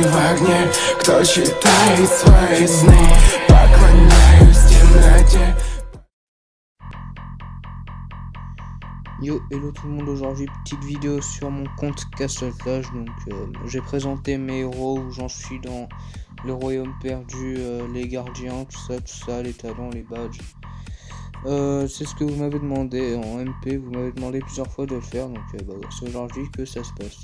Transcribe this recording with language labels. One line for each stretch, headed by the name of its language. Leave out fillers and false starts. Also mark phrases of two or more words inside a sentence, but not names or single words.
Russian: огне, кто читает свои сны. Поклоняюсь темноте.
English: Yo, hello
French: tout le monde, aujourd'hui petite vidéo sur mon compte Castle Clash. Donc j'ai présenté mes héros, où j'en suis dans le royaume perdu, les gardiens, tout ça, les talents, les badges. C'est ce que vous m'avez demandé en MP, vous m'avez demandé plusieurs fois de le faire, donc c'est aujourd'hui que ça se passe.